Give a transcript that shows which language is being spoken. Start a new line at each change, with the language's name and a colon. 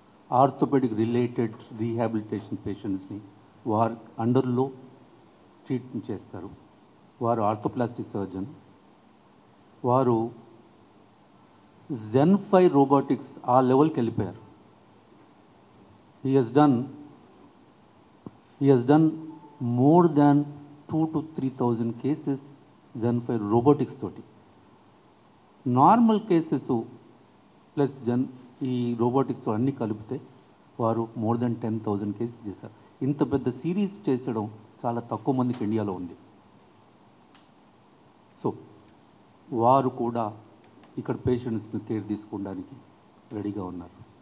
Telugu: Orthopaedic related rehabilitation పేషెంట్స్ని వారు అండర్లో treatment చేస్తారు. వారు ఆర్థోప్లాస్టిక్ సర్జన్. వారు Zen 5 robotics ఆ లెవెల్కి వెళ్ళిపోయారు.
English: He has done more than 2,000 to 3,000 cases Zen 5 robotics తోటి.
Telugu: నార్మల్ కేసెస్ ప్లస్ ఈ రోబోటిక్స్ అన్నీ కలిపితే వారు మోర్ దెన్ 10,000 కేసెస్ చేశారు. ఇంత పెద్ద సిరీస్ చేసడం చాలా తక్కువ మందికి ఇండియాలో ఉంది. సో వారు కూడా ఇక్కడ పేషెంట్స్ని కేర్ తీసుకోవడానికి రెడీగా ఉన్నారు.